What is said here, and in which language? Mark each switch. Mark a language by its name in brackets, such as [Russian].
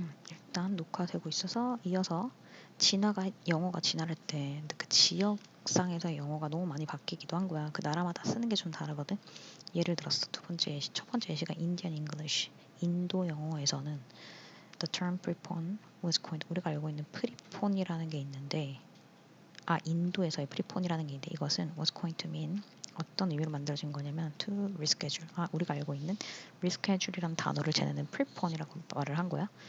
[Korean] 일단 녹화되고 있어서 이어서 영어가 진화할 때 그 지역상에서 영어가 너무 많이 바뀌기도 한 거야. 그 나라마다 쓰는 게 좀 다르거든. 예를 들어서 첫 번째 예시가 Indian English. 인도 영어에서는 [English] the term prephone was coined. [Korean] 우리가 알고 있는 프리폰이라는 게 있는데, 인도에서의 프리폰이라는 게 있는데 이것은 [English] was coined to mean [Korean] 어떤 의미로 만들어진 거냐면 [English] to reschedule. [Korean] 우리가 알고 있는 reschedule이라는 단어를 쟤네는 prepone이라고 말을 한 거야.